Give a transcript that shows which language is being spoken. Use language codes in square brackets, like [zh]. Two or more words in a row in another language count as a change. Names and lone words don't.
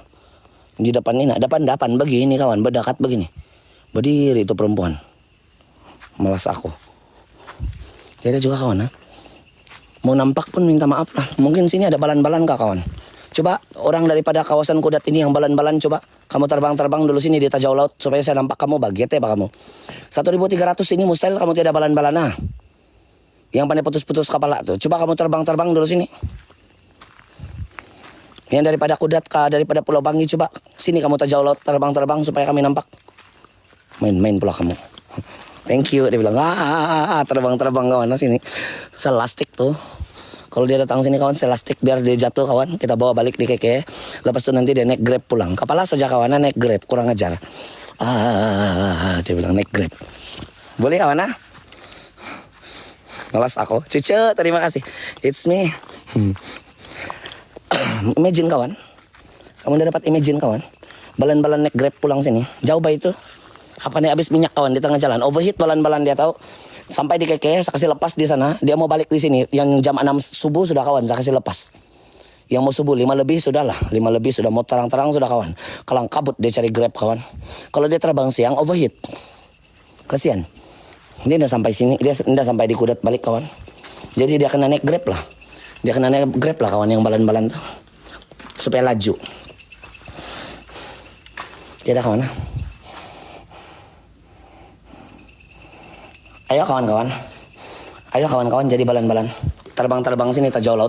[ms] Di depan ini, depan begini kawan, berdekat begini. Berdiri itu perempuan. Malas aku. Jadi juga kawan. Mau nampak pun minta maaf lah. Mungkin sini ada balan-balan kah kawan? Coba orang daripada kawasan Kudat ini yang balan-balan coba. Kamu terbang-terbang dulu sini di Tajau Laut supaya saya nampak kamu baget ya pak kamu. 1.300 ini mustahil kamu tidak balan-balan Yang pandai putus-putus kepala tuh. Coba kamu terbang-terbang dulu sini. Yang daripada Kudat kah, daripada Pulau Bangi coba. Sini kamu Tajau Laut terbang-terbang supaya kami nampak. Main-main pula kamu. [en] Thank you. [ms] Dia bilang, terbang-terbang kawan sini. Selastik tuh. Kalau dia datang sini kawan, selastik biar dia jatuh kawan. Kita bawa balik di keke. Lepas itu nanti dia naik Grab pulang. Kepala saja kawan, naik Grab. Kurang ajar. Dia bilang naik Grab. Boleh kawan Malas aku. Cucu, terima kasih. [en] It's me. Imagine kawan. [ms] Kamu udah dapat imagine kawan. Balan-balan naik Grab pulang sini. Jauh bah itu. Apa nih habis minyak kawan di tengah jalan. Overheat balan-balan dia tahu. Sampai di keke, saya kasih lepas di sana. Dia mau balik di sini. Yang jam 6 subuh sudah kawan, saya kasih lepas. Yang mau subuh 5 lebih sudah lah. 5 lebih sudah mau terang-terang sudah kawan. Kalang kabut dia cari Grab kawan. Kalau dia terbang siang overheat. Kasihan. Dia udah sampai sini, dia udah sampai di Kudat balik kawan. Jadi dia kena naik Grab lah. Dia kena naik Grab lah kawan yang balan-balan tuh. Supaya laju. Tidak kawan. Ayo kawan-kawan. Ayo kawan-kawan jadi balan-balan. Terbang-terbang sini Tajau Laut.